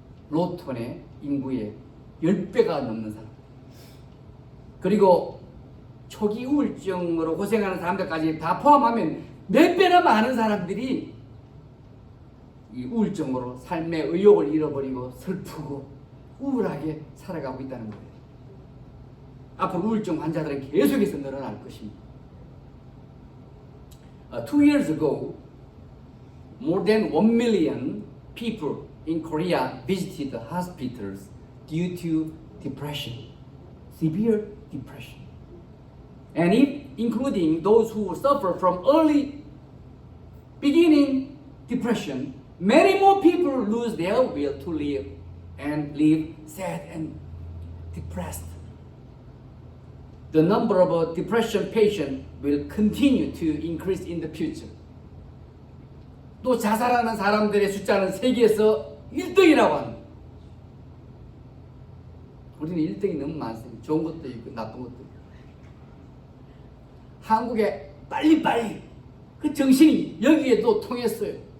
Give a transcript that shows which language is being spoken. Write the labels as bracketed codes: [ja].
[ko] 로톤의 인구의 10배가 넘는 사람. 그리고 초기 우울증으로 고생하는 사람들까지 다 포함하면 몇 배나 많은 사람들이 이 우울증으로 삶의 의욕을 잃어버리고 슬프고 우울하게 살아가고 있다는 거예요. 앞으로 우울증 환자들은 계속해서 늘어날 것입니다. [en] 2 years ago, more than 1 million people in Korea visited the hospitals due to depression, severe depression. And including those who suffer from early beginning depression, many more people lose their will to live and live sad and depressed. The number of depression patients will continue to increase in the future. [ko] 또 자살하는 사람들의 숫자는 세계에서 1등이라고 합니다. 우리는 1등이 너무 많습니다. 좋은 것도 있고 나쁜 것도 있고. 한국에 빨리빨리 그 정신이 여기에도 통했어요.